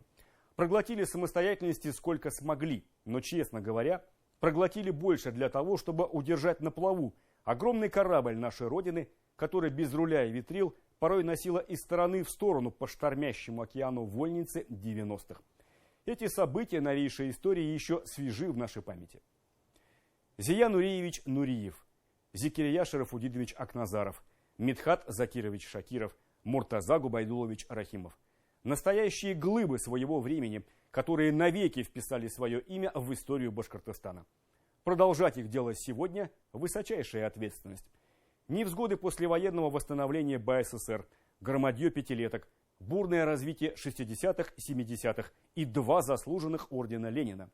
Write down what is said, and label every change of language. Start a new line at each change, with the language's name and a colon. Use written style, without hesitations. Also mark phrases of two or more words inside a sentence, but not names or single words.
Russian: Проглотили самостоятельности сколько смогли, но, честно говоря, проглотили больше для того, чтобы удержать на плаву огромный корабль нашей Родины, который без руля и ветрил порой носила из стороны в сторону по штормящему океану вольницы 90-х. Эти события новейшей истории еще свежи в нашей памяти. Зия Нуриевич Нуриев, Зикирия Шарафудинович Акназаров, Мидхат Закирович Шакиров, Муртаза Губайдулович Рахимов. Настоящие глыбы своего времени, которые навеки вписали свое имя в историю Башкортостана. Продолжать их делать сегодня – высочайшая ответственность. Невзгоды послевоенного восстановления БССР, громадье пятилеток, бурное развитие 60-х, 70-х и 2 заслуженных ордена Ленина.